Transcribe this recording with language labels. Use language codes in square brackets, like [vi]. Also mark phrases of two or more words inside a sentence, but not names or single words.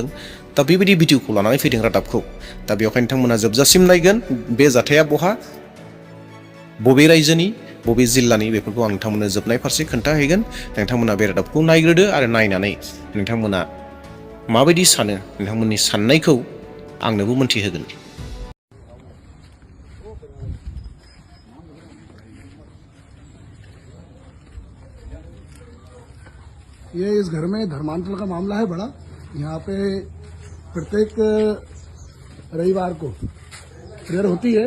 [brx] दा बेबायदि भिडिअखौ लानानै फैदों रादाबखौ। दा बेवहाय नोंथांमोना जोबजासिम नायगोन। बे जाथाया बहा, बबे रायजोनि, बबे जिल्लानि, बेफोरखौ आं नोंथांमोननो जोबनाय फारसे खोन्थाहैगोन। नोंथांमोना बे रादाबखौ नायग्रोदो आरो नायनानै नोंथांमोना माबायदि सानो, नोंथांमोननि साननायखौ आंनोबो मोन्थिहोगोन। [hi] ये इस घर में धर्मांतरण का मामला है बड़ा। यहाँ पे प्रत्येक रविवार को प्रेयर होती है।